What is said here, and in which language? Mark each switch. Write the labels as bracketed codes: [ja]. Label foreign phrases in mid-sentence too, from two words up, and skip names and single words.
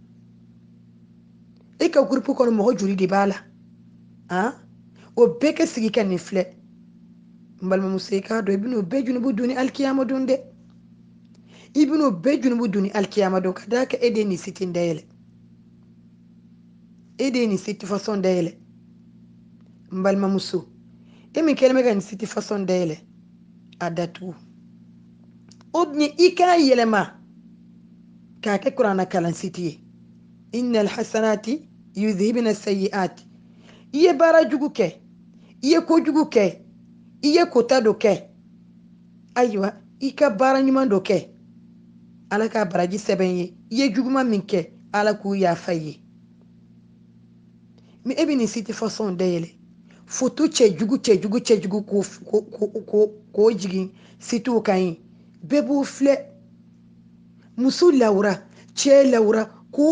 [bm] e ka groupe kɔnɔ mɔgɔ joli de b'a la o bɛɛ ka sigi ka nin filɛ n balimamuso i k'a dɔn i bɛn'o bɛɛ junubu don ni alikiyama don dɛ i bɛn'o bɛɛ junubu don ni alikiyama don ka d'a kan e de ye nin siti in dayɛlɛ e de ye nin siti fasɔn dayɛlɛ n balimamuso e min kɛlen bɛ ka nin siti fasɔn dayɛlɛ a datugu [fr] o bien [bm] i k'a yɛlɛma k'a kɛ kuranna kalan siti ye [ar] إن الحسنات يذهبن السيئات [bm] i ye baara jugu kɛ i ye kojugu kɛ i ye kota dɔ kɛ ayiwa i ka baara ɲuman dɔ kɛ ala k'a baraji sɛbɛn ye i ye juguman min kɛ ala k'u yafa ye mais e bɛ nin siti fasɔn dayɛlɛ foto cɛjugu k'o jigin sitiw kan ye bɛɛ b'o filɛ muso lawura cɛ lawura k'o